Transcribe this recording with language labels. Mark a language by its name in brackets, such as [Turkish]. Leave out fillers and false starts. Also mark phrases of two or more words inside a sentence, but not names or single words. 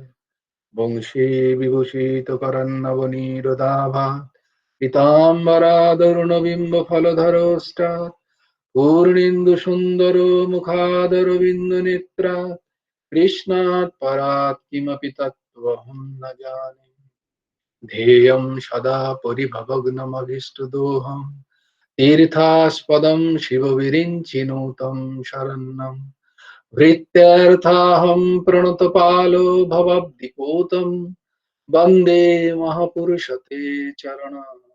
[Sanskrit] বংশী বিভূষিত করন্নবনীরদাভা পীতাম্বরাদরুণবিম্ব ফলধরষ্টাৎ পূর্ণেন্দু সুন্দর মুখাদরবিন্দ নেত্রাৎ কৃষ্ণাৎ পরাৎ কিমপি তত্ত্বহং ন জানে। ध्येयं सदा परिभवग्नमभीष्टदोहं तीर्थास्पदं शिवविरिञ्चिनुतं शरणं भृत्यार्थाहं प्रणतपालो भवद्दिपूतं वन्दे महापुरुषते चरणम्।